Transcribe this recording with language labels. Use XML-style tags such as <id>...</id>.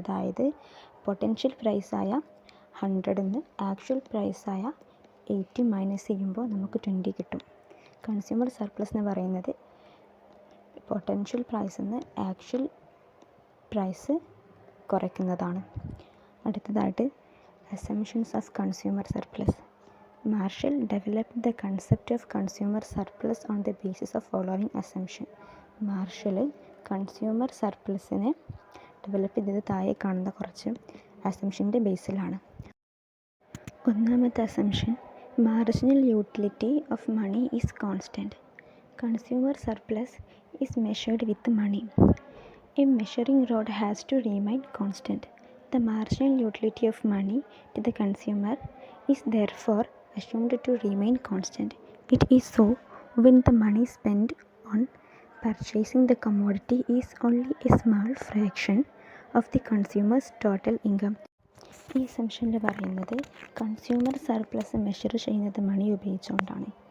<ml>അതായത് potential പ്രൈസായ 100 actual പ്രൈസായ 80 minus ചെയ്യുമ്പോൾ നമുക്ക് 20 കിട്ടും. കൺസ്യൂമർ സർപ്ലസ് എന്ന് പറയുന്നത് പൊട്ടൻഷ്യൽ പ്രൈസിൽ നിന്ന് ആക്ച്വൽ പ്രൈസ് കുറയ്ക്കുന്നതാണ്. അടുത്തതായിട്ട്</ml> <en>Assumptions of consumer surplus. Marshall developed the concept of consumer surplus on the basis of following assumption.</en> <ml>Marshal consumer സർപ്ലസിനെ develop ചെയ്തത് താഴെ കാണുന്ന കുറച്ച് അസംഷൻ്റെ ബേസിലാണ്.</ml> <en>ഒന്നാമത്തെ assumption, marginal utility of money is constant. Consumer surplus is measured with money. A measuring rod has to remain constant. The marginal utility of money to the consumer is therefore assumed to remain constant. It is so when the money spent on purchasing the commodity is only a small fraction of the consumer's total income.</en> <ml>ഈ അസംഷനിൽ പറയുന്നത് consumer surplus measure ചെയ്യുന്നത് മണി ഉപയോഗിച്ചുകൊണ്ടാണ്.</ml>